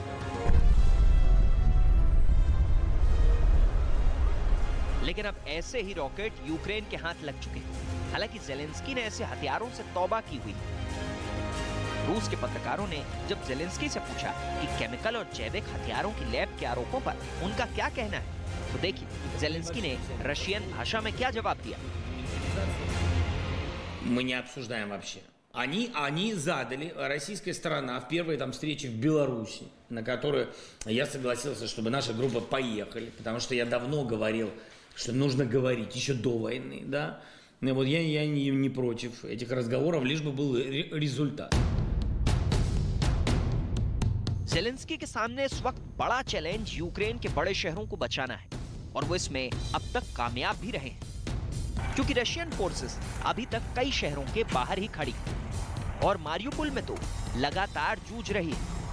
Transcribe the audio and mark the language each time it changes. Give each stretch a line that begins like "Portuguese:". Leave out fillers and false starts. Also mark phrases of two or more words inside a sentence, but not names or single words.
Hindi: लेकिन अब ऐसे ही रॉकेट यूक्रेन के हाथ लग चुके हैं। हालांकि ज़ेलेंस्की ने ऐसे हथियारों से तौबा की हुई है। रूस के पत्रकारों ने जब ज़ेलेंस्की से पूछा कि केमिकल और जैविक हथियारों की लैब के आरोपों पर उनका क्या कहना है, तो देखिए ज़ेलेंस्की ने रशियन भाषा में क्या जवाब दिया।
Russian: Мы не обсуждаем вообще. Они задали, российская сторона, в первой там встрече в Беларуси, на которую я согласился, чтобы наша группа поехали, потому что я давно говорил, что нужно говорить еще до войны, да. И вот я не против этих разговоров, лишь бы был результат.
Hindi: ज़ेलेंस्की के सामने इस वक्त बड़ा चैलेंज यूक्रेन के बड़े शहरों को बचाना है और वो इसमें अब तक कामयाब भी रहे हैं, क्योंकि
English: Russian forces
Hindi: अभी तक कई शहरों के बाहर ही खड़ी और मारियुपोल में तो लगातार जूझ रही है।